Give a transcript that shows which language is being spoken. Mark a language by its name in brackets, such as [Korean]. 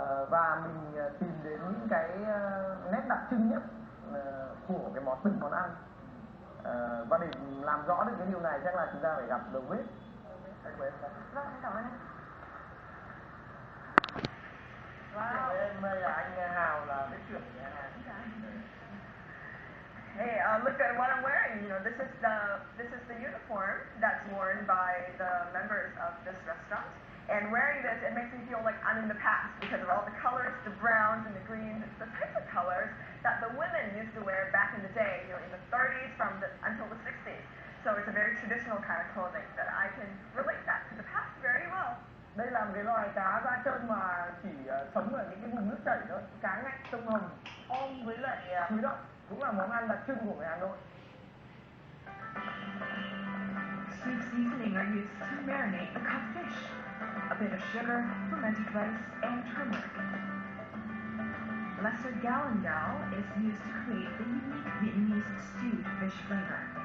[Vietnamese] Và mình tìm đến những cái nét đặc trưng nhất của cái từng món ăn, và để làm rõ được cái điều này chắc là chúng ta phải gặp đầu bếp. Vâng, cảm ơn anh. Wow. Em là anh Hào là bếp trưởng nhà hàng. [English] Hey, look at what I'm wearing. You know, this is the uniform that's worn by the members of this restaurant. And wearing this, it makes me feel like I'm in the past because of all the colors, the browns and the greens. It's the type of colors that the women used to wear back in the day, you know, in the 30s until the 60s. So it's a very traditional kind of clothing that I can relate that to the past very well. [Vietnamese] Đây là một cái loài cá da trơn mà chỉ sống ở những cái vùng nước chảy thôi, cá ngạnh sông Hồng, ôm với lại chuối đậu, cũng là món ăn đặc trưng của người Hà Nội. [English] Soup seasoning are used to marinate the cut fish. A bit of sugar, fermented rice, and turmeric. Lesser galangao is used to create the unique Vietnamese stewed fish flavor.